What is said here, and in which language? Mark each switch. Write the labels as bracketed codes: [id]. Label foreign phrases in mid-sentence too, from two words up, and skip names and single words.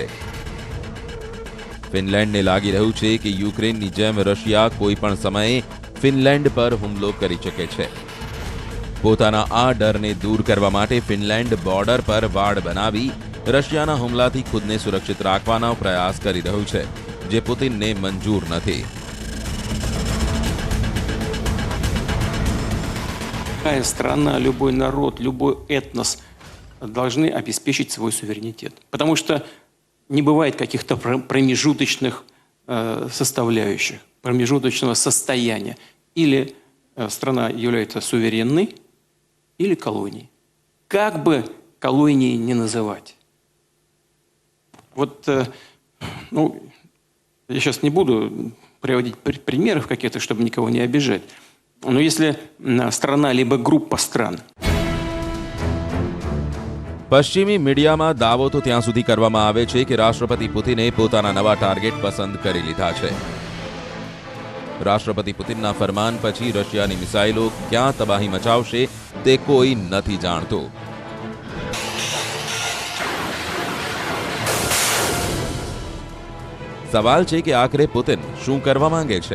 [gu] ફિનલેન્ડને લાગી રહ્યું છે કે યુક્રેનની જેમ રશિયા કોઈ પણ સમયે ફિનલેન્ડ પર હુમલો કરી શકે છે. પોતાના આ ડરને દૂર કરવા માટે ફિનલેન્ડ બોર્ડર પર વાડ બનાવી રશિયાના હુમલાથી ખુદને સુરક્ષિત રાખવાનો પ્રયાસ કરી રહ્યું છે, જે પુતિનને મંજૂર નથી. [ru] Любая страна, любой народ, любой этнос должны обеспечить свой суверенитет. Потому что не бывает каких-то промежуточных составляющих, промежуточного состояния. Или страна является суверенной, или колонией. Как бы колонией не называть. Вот, я сейчас не буду приводить примеров каких-то, чтобы никого не обижать. Но если страна либо группа стран [gu] પશ્ચિમી મીડિયામાં દાવો તો ત્યાં સુધી કરવામાં આવે છે કે રાષ્ટ્રપતિ પુતિને પોતાના નવા ટાર્ગેટ પસંદ કરી લીધા છે. રાષ્ટ્રપતિ પુતિનના ફરમાન પછી રશિયાની મિસાઇલો ક્યાં તબાહી મચાવશે તે કોઈ નથી જાણતું. સવાલ છે કે આખરે પુતિન શું કરવા માંગે છે?